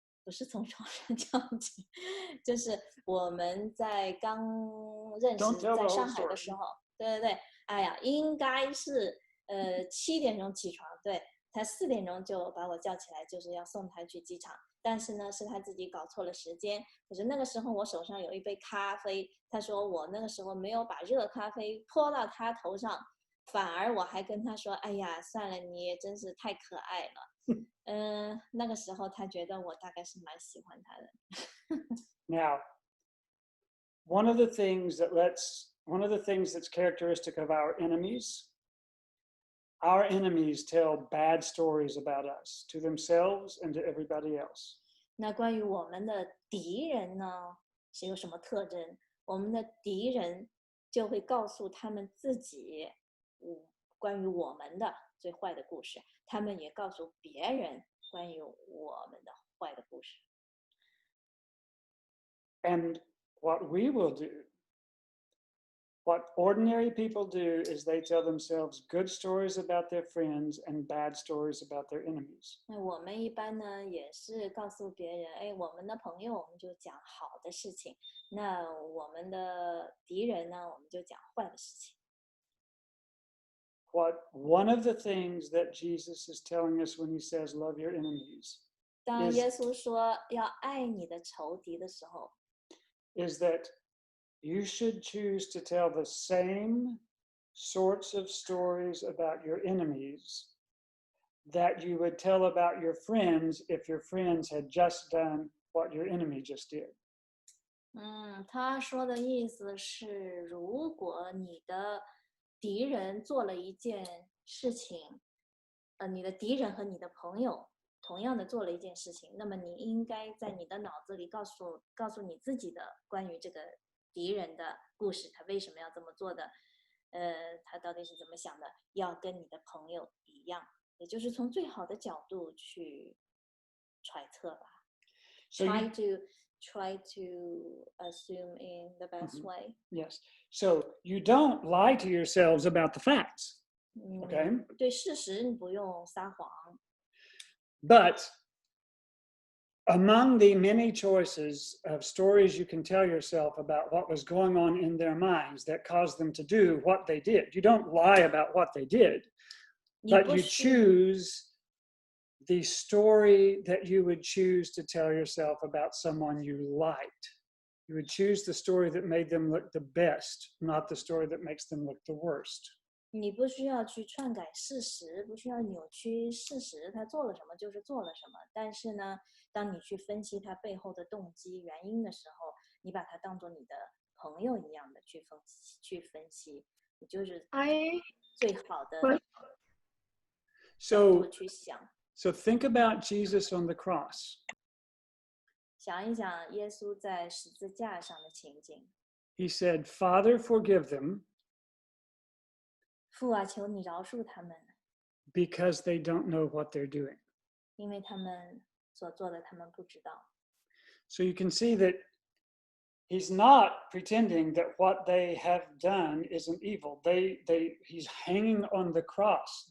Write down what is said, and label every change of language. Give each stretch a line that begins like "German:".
Chinese: 是从床上叫起，就是我们在刚认识在上海的时候，对对对，哎呀，应该是7点钟起床，对，他4点钟就把我叫起来，就是要送他去机场，但是呢是他自己搞错了时间，可是那个时候我手上有一杯咖啡，他说我那个时候没有把热咖啡泼到他头上，反而我还跟他说，哎呀，算了，你也真是太可爱了。那个时候他觉得我大概是蛮喜欢他的。
English: Now, one of the things that's characteristic of our enemies tell bad stories about us to themselves and to everybody else.
Chinese: 那关于我们的敌人呢，是有什么特征？我们的敌人就会告诉他们自己，关于我们的最坏的故事，他们也告诉别人关于我们的坏的故事。
English: And what we will do, what ordinary people do, is they tell themselves good stories about their friends and bad stories about their enemies.
Chinese: 那我们一般呢，也是告诉别人，哎，我们的朋友我们就讲好的事情，那我们的敌人呢，我们就讲坏的事情。
English: One of the things that Jesus is telling us when he says, love your enemies,
Chinese: 当耶稣说要爱你的仇敌的时候，
English: is that you should choose to tell the same sorts of stories about your enemies that you would tell about your friends if your friends had just done what your enemy just did.
Chinese: 他说的意思是，如果你的敌人做了一件事情，你的敌人和你的朋友同样的做了一件事情，那么你应该在你的脑子里告诉你自己的关于这个敌人的故事，他为什么要这么做的，他到底是怎么想的，要跟你的朋友一样，也就是从最好的角度去揣测吧。
English: So Try to assume in the best way. Yes. So you don't lie to yourselves about the facts. Okay.
Chinese: 对事实你不用撒谎。
English: But among the many choices of stories you can tell yourself about what was going on in their minds that caused them to do what they did, you don't lie about what they did, but you choose the story that you would choose to tell yourself about someone you liked. You would choose the story that made them look the best, not the story that makes them look the worst.
Chinese: 你不需要去篡改事实，不需要扭曲事实，他做了什么就是做了什么。但是呢，当你去分析他背后的动机、原因的时候，你把他当做你的朋友一样的去分析，你就是最好的角度去想。
English: So think about Jesus on the cross.
Chinese: 想一想耶稣在十字架上的情景。
English: He said, "Father, forgive them."
Chinese: 父啊，求你饶恕他们。
English: because they don't know what they're doing.
Chinese: 因为他们所做的他们不知道。
English: So you can see that he's not pretending that what they have done isn't evil. He's hanging on the cross.